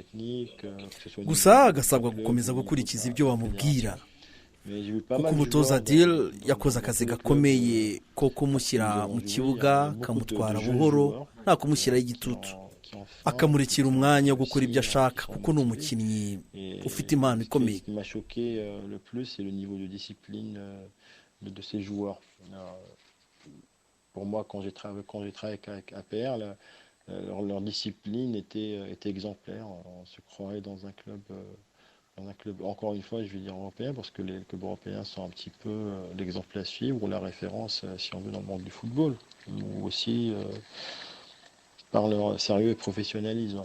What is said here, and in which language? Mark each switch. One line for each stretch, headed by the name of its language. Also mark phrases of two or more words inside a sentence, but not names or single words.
Kinyarwanda: Gusa agasabwa gukomeza gukurikiza ibyo bamubwira, kuko umutoza Adil yakoze akazi gakomeye ko kumushyira mu kibuga akamutwara buhoro nta kumushyiraho igitutu akamurekera umwanya wo gukora ibyo ashaka kuko ni umukinnyi ufite impano ikomeye.
French: Ce qui m'a choqué le plus, c'est le niveau de discipline de ces joueurs. Pour moi, quand j'ai travaillé avec APR, leur discipline était exemplaire. On se croirait dans un club, encore une fois, je vais dire européen, parce que les clubs européens sont un petit peu l'exemple à suivre ou la référence, si on veut, dans le monde du football, ou aussi par leur sérieux et professionnalisme.